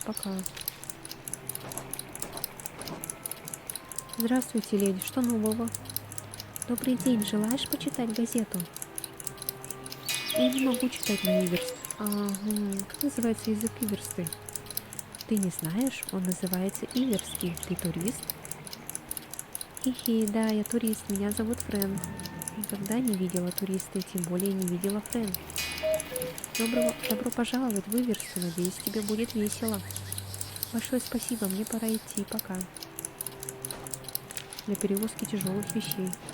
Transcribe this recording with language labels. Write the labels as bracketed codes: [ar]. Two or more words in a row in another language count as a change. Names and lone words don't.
[ru] Пока. Здравствуйте, леди. Что нового? Добрый день. Желаешь почитать газету? Я не могу читать на иверст. Как называется язык иверсты? Ты не знаешь? Он называется иверский. Ты турист? Хи-хи, да, я турист. Меня зовут Френ. Никогда не видела туриста, и тем более не видела Френ. Добро пожаловать в Иверсту. Надеюсь, тебе будет весело. Большое спасибо, мне пора идти. Пока. Для перевозки тяжелых вещей.